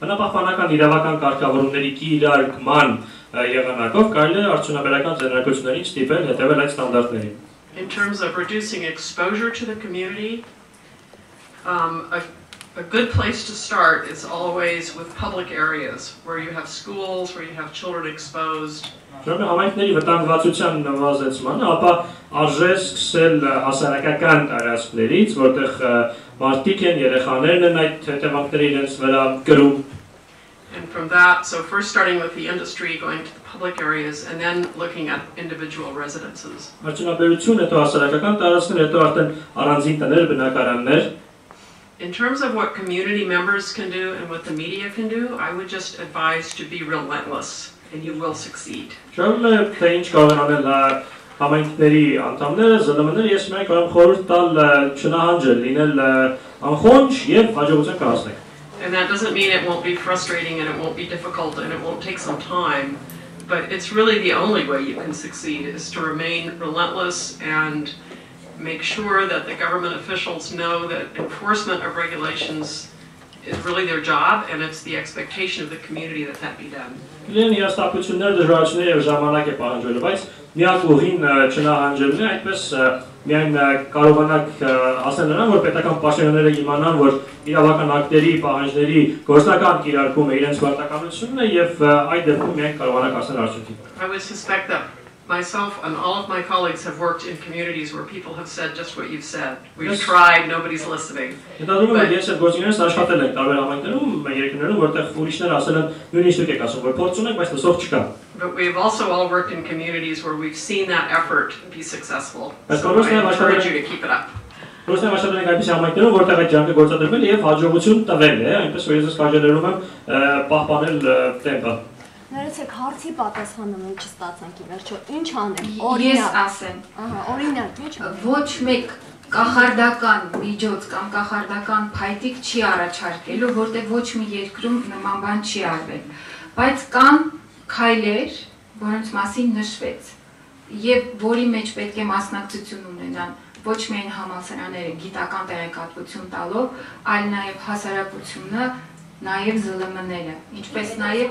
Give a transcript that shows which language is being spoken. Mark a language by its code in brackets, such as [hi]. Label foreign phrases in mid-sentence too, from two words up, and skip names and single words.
[en] In terms of reducing exposure to the community, a good place to start is always with public areas where you have schools, where you have children exposed. [hy] Համայնքների վտանգվածության նվազեցմանը, ապա արժե սկսել հասարակական տարածքներից, որտեղ մարդիկ են, երեխաներն են այդ հետևանքները իրենց վրա կրում։ [en] And from that, so first starting with the industry, going to the public areas, and then looking at individual residences. [hy] Արդյունաբերություն, հետո հասարակական տարածքներ, հետո արդեն առանձին տներ, բնակարաններ։ [en] In terms of what community members can do and what the media can do, I would just advise to be relentless. And you will succeed. And that doesn't mean it won't be frustrating and it won't be difficult and it won't take some time, but it's really the only way you can succeed is to remain relentless and make sure that the government officials know that enforcement of regulations is really their job, and it's the expectation of the community that that be done. [hy] Միակ ուղին չնահանջելն է, այդպես միայն կարողանանք ասել նրան, որ պետական պաշտոնյաները իմանան, որ իրավական ակտերի, պահանջների գործնական կիրարկումը իրենց պարտականությունն է եւ այդ դեպքում միայն կարողանանք ասել արդյունքի։ [en] I would suspect that myself and all of my colleagues have worked in communities where people have said just what you've said. We've tried, nobody's listening. But we've also all worked in communities where we've seen that effort be successful. So I encourage you to keep it up. [hy] Ներեցեք հարցի պատասխանը մենք չստացանք ի վերջո ինչ անենք Ես ասեմ օրինակ ինչ ոչ մեկ կախարդական միջոց կամ կախարդական փայտիկ չի առաջարկելու որտեղ ոչ մի երկրում նման բան չի արվել բայց կան քայլեր որոնց մասին նշվեց եւ որի մեջ պետք է մասնակցություն ունենան ոչ միայն համալսարանները գիտական տեղեկատվություն տալով այլ նաեւ հասարակությունը Նաև ԶԼՄ-ները, ինչպես նաև